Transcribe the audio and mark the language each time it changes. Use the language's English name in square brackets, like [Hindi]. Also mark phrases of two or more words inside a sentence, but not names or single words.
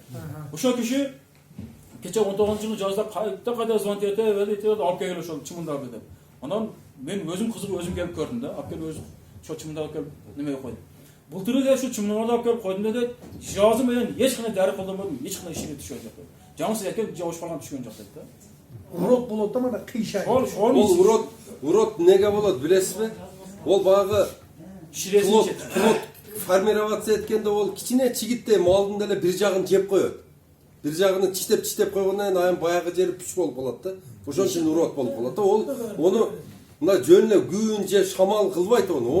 [Kyrgyz] Ошол киши кече 19-жылы жазда кайда звонить этип, алып келгиле ошол чымындарды деп. Анан мен өзүм кызыгып өзүм келип көрдүм да. Алып келип өзүм ошол чымындарды алып келип немеге койдум. Былтыры да ошо чымындарды алып келип койдум да, жазы менен эч кандай дары колдонбодум, эч кандай ишине түшкөн жок. Жаңысы экен жабыш калган түшкөн жок дейт да. Урод болот да мына кыйшай. Ол урод неге болот билесизби? Ол багы ширесин формироваться эткенде ол кичине чигиттей малдын деле бир жагын жеп коет. Бир жагын чиштеп койгондон кийин баягы жери пүч болуп калат да. Ошон үчүн урод болуп калат да. Ол ону мына жөн эле күн же шамал кылбайт ону.